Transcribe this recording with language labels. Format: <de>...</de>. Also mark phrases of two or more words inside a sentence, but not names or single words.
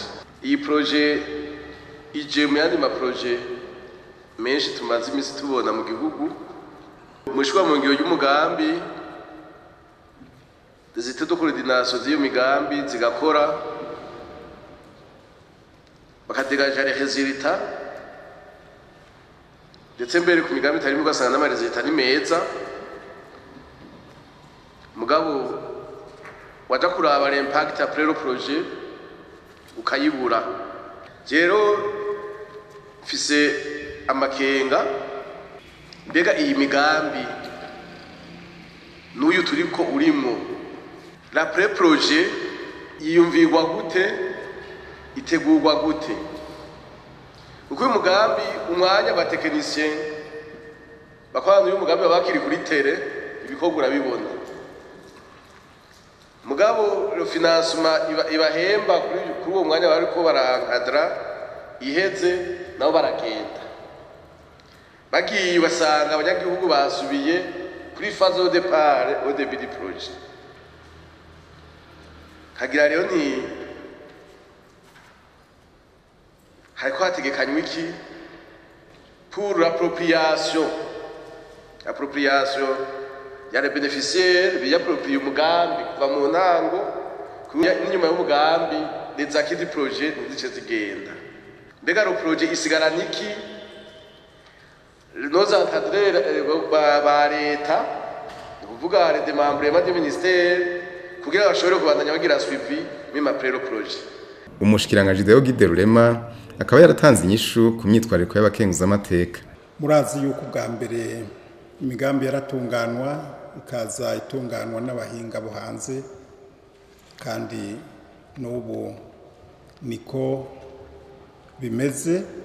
<rn>Iyi projet ije mu yandi ma projet menshi tumaze imisi tubona mu gihugu. Mushwa mu ngiro y'umugambi zite do coordination z'iyo migambi zigakora, bakadegaja</rn> <fr>les résultats,</fr> <rn>ndetse mbere ku migambi itarimo ugasanga n'amaresultat ni meza. Mugabo waja kuraba</rn> <fr>l'impact après le projet</fr> <rn>ukayibura. Rero mfise amakenga, mbega iyi migambi n'uyu turiko urimo,</rn> <fr>la pré-projet</fr> <rn>yiyumvirwa gute, itegurwa gute? Uko uyu mugambi umwanya abatekinisien bakorana uyu mugambi bakiri kuri tere ibikorwa urabibona. Mugabo</rn> <fr>le financement</fr> <rn>ibahemba kuri uwo mwanya bariko barankadra iheze nabo baragenda. Bagiye basanga abanyagihugu basubiye kuri</rn> <fr>phase au départ au début du projet.</fr> <rn>Hagira rero ni hariko hategekanywa iki</rn> <fr>pour l'appropriation</fr> <rn>ya</rn> <fr>les bénéficiaires</fr> <rn>biyapproprie umugambi kuva mu ntango n'inyuma y'umugambi</rn> <fr>les acquis du projet</fr> <rn>n'izice zigenda. Mbega ro projet isigara niki?</rn> <fr>Nos encadreurs</fr> <rn>ba leta kuvuga</rn> <fr>les démembrements du ministère</fr> <rn>kugira bashobore kubandanya bagira</rn> <fr>suivi même après le projet.</fr> <rn>Umushikiranganje Deo Guide Rurema akaba yaratanze inyishu ku myitwariko y'abakenguza amateka. Murazi yuko bwa mbere imigambi yaratunganwa ikaza itunganwa n'abahinga bo hanze, kandi n'ubu niko bimeze.</rn>